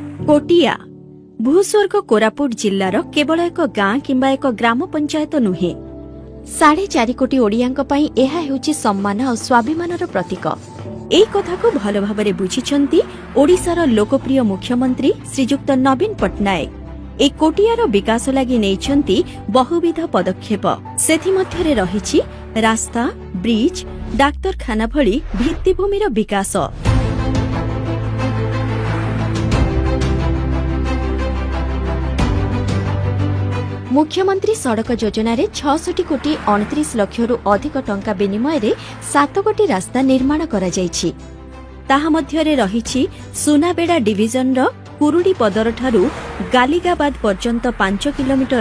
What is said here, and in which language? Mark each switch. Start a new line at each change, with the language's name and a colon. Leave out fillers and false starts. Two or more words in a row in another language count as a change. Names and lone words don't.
Odia: କୋଟିଆ ଭୂସ୍ୱର୍ଗ କୋରାପୁଟ ଜିଲ୍ଲାର କେବଳ ଏକ ଗାଁ କିମ୍ବା ଏକ ଗ୍ରାମ ପଞ୍ଚାୟତ ନୁହେଁ 4.5 କୋଟି ओडियाଙ୍କ ପାଇଁ ଏହା ହେଉଛି ସମ୍ମାନ ଆଉ ସ୍ୱାଭିମାନର ପ୍ରତୀକ। ଏହି କଥାକୁ ଭଲ ଭାବରେ ବୁଝିଛନ୍ତି ଓଡ଼ିଶାର ଲୋକପ୍ରିୟ ମୁଖ୍ୟମନ୍ତ୍ରୀ ଶ୍ରୀଯୁକ୍ତ ନବୀନ ପଟ୍ଟନାୟକ। ଏ କୋଟିଆର ବିକାଶ ଲାଗି ନେଇଛନ୍ତି ବହୁବିଧ ପଦକ୍ଷେପ। ସେଥିମଧ୍ୟରେ ରହିଛି ରାସ୍ତା, ବ୍ରିଜ, ଡାକ୍ତରଖାନା ଭଳି ଭିତ୍ତିଭୂମିର ବିକାଶ। ମୁଖ୍ୟମନ୍ତ୍ରୀ ସଡ଼କ ଯୋଜନା 66 କୋଟି 29 ଲକ୍ଷରୁ ଅଧିକ ଟଙ୍କା ବିନିମୟ 7 କୋଟି ରାସ୍ତା ନିର୍ମାଣ କରା ଯାଇଛି। ତାହା ମଧ୍ୟରେ ରହିଛି ସୁନାବେଡ଼ା ଡିଭିଜନ କୁରୁଡି ପଦର ଠାରୁ ଗାଲିଗାବାଦ ପର୍ଯ୍ୟନ୍ତ 5 କିଲୋମିଟର